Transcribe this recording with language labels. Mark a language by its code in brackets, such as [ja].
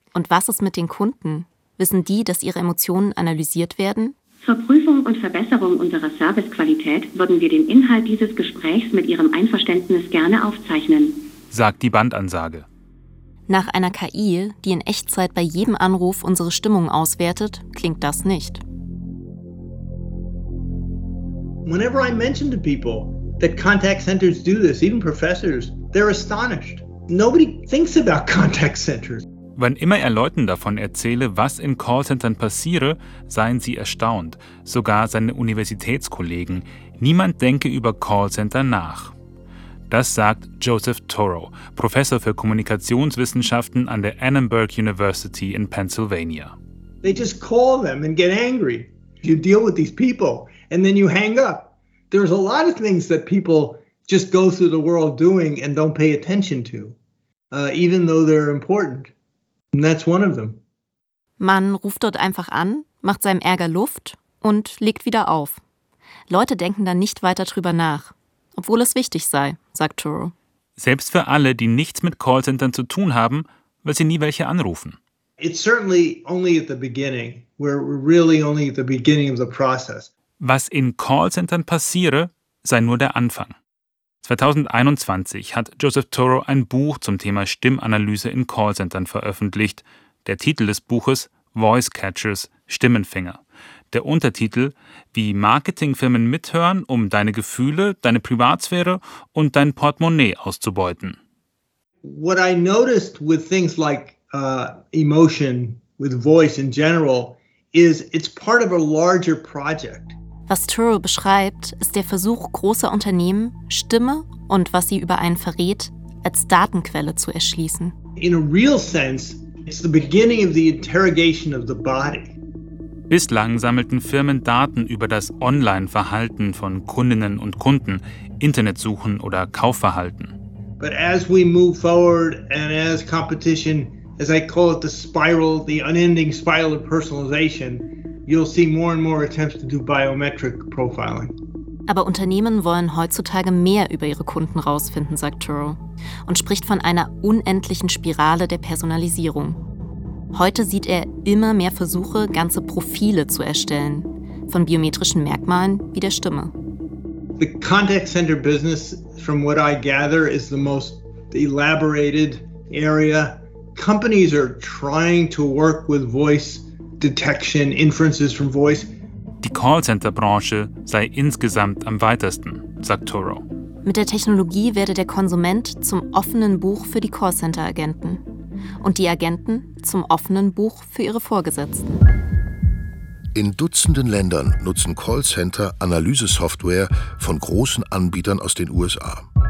[de] Und was ist mit den Kunden? Wissen die, dass ihre Emotionen analysiert werden? Zur Prüfung und Verbesserung unserer Servicequalität würden wir den Inhalt dieses Gesprächs mit Ihrem Einverständnis gerne aufzeichnen, sagt die Bandansage. Nach einer KI, die in Echtzeit bei jedem Anruf unsere Stimmung auswertet, klingt das nicht. [en] Whenever I mention to people that contact centers do this, even professors, they're astonished. Nobody thinks about contact centers. [de] Wann immer er Leuten davon erzähle, was in Callcentern passiere, seien sie erstaunt. Sogar seine Universitätskollegen. Niemand denke über Callcenter nach. Das sagt Joseph Toro, Professor für Kommunikationswissenschaften an der Annenberg University in Pennsylvania. [en] They just call them and get angry. You deal with these people and then you hang up. There's a lot of things that people just go through the world doing and don't pay attention to, even though they're important. And that's one of them. [de] Man ruft dort einfach an, macht seinem Ärger Luft und legt wieder auf. Leute denken dann nicht weiter drüber nach, obwohl es wichtig sei, sagt Toro. Selbst für alle, die nichts mit Callcentern zu tun haben, weil sie nie welche anrufen. [en] It's certainly only at the beginning. We're really only at the beginning of the process. [de] Was in Callcentern passiere, sei nur der Anfang. 2021 hat Joseph Toro ein Buch zum Thema Stimmanalyse in Callcentern veröffentlicht. Der Titel des Buches: Voice Catchers, Stimmenfänger. Der Untertitel: Wie Marketingfirmen mithören, um deine Gefühle, deine Privatsphäre und dein Portemonnaie auszubeuten. [en] What I noticed with things like emotion, with voice in general, is it's part of a larger project. [de] Was Turo beschreibt, ist der Versuch großer Unternehmen, Stimme und was sie über einen verrät, als Datenquelle zu erschließen. [en] In a real sense, it's the beginning of the interrogation of the body. [de] Bislang sammelten Firmen Daten über das Online-Verhalten von Kundinnen und Kunden, Internetsuchen oder Kaufverhalten. [en] But as we move forward and as competition, as I call it the spiral, the unending spiral of personalization, you'll see more and more attempts to do biometric profiling. [de] Aber Unternehmen wollen heutzutage mehr über ihre Kunden rausfinden, sagt Turo, und spricht von einer unendlichen Spirale der Personalisierung. Heute sieht er immer mehr Versuche, ganze Profile zu erstellen, von biometrischen Merkmalen wie der Stimme. [en] The contact center business, from what I gather, is the most elaborated area. Companies are trying to work with voice detection, inferences from voice. [de] Die Callcenter-Branche sei insgesamt am weitesten, sagt Toro. Mit der Technologie werde der Konsument zum offenen Buch für die Callcenter-Agenten und die Agenten zum offenen Buch für ihre Vorgesetzten. In Dutzenden Ländern nutzen Callcenter Analysesoftware von großen Anbietern aus den USA.